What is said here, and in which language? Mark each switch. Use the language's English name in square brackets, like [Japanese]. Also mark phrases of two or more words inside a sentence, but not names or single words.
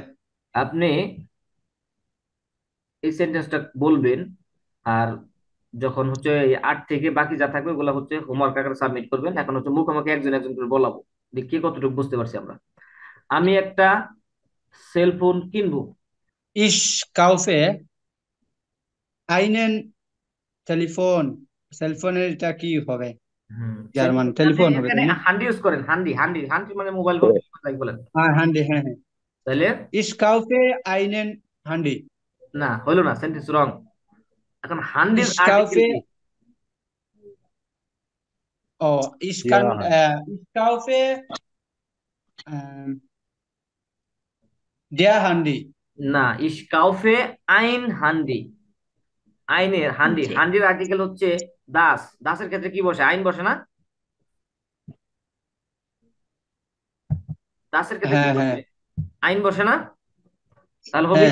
[Bangla] আপনি এই সেন্টেন্সটা বলবেন, আর যখন হচ্ছে এই 8 থেকে বাকি যা থাকবে ওগুলো হচ্ছে হোমওয়ার্ক আকারে সাবমিট করবেন। এখন হচ্ছে মুখোমুখি একজন একজন করে বলাবো, দেখি কে কতটুকু বুঝতে পারছি আমরা। আমি একটা সেলফোন কিনবো। [German] Ich kaufe einen টেলিফোন। [Bangla] সেলফোনের এটা কি হবে? জার্মান সেলফোন মানে টেলিফোন হবে, এখানে তাই না? হান্ডি ইউজ করেন, হান্ডি হান্ডি হান্ডি মানে মোবাইল ফোন, যাই বলেন। হ্যাঁ, হ্যান্ডি, হ্যাঁ হ্যাঁ। তাহলে [German] Ich kaufe einen Handy। [Bangla] না, হইলো না, সেন্টেন্স রং। এখন হান্ডির [German] Ich [Bangla] আর্টিকেল কি? [German] kaufe, oh, [Bangla] দেয়া হয়। [German] ich kaufe ähm, der Handy। [Bangla] না, [German] Ich kaufe ein Handy. [Bangla] আইনের হান্ডি, জি হান্ডির আর্টিকেল হচ্ছে দাস। দাসের ক্ষেত্রে কি বসে, আইন বসে না? দাসের ক্ষেত্রে কি হ্যাঁ হ্যাঁ বসে, আইন বসে না? তাহলে হবে